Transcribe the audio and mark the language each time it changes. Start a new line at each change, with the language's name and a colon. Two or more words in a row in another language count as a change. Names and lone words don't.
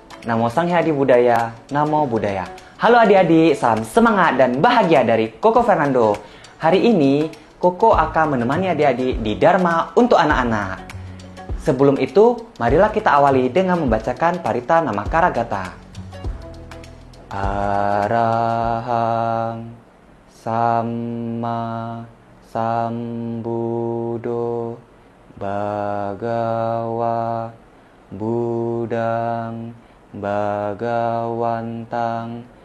Pali: Namo Sang Hyang Adi Budaya, Namo Buddhaya.
Indonesian: Halo adik-adik, salam semangat dan bahagia dari Koko Fernando. Hari ini, Koko akan menemani adik-adik di Dharma untuk anak-anak. Sebelum itu, marilah kita awali dengan membacakan Parita Namakara Gata.
Pali: Arahang Samma Sambuddho Bhagava Buddhang Bhagawantang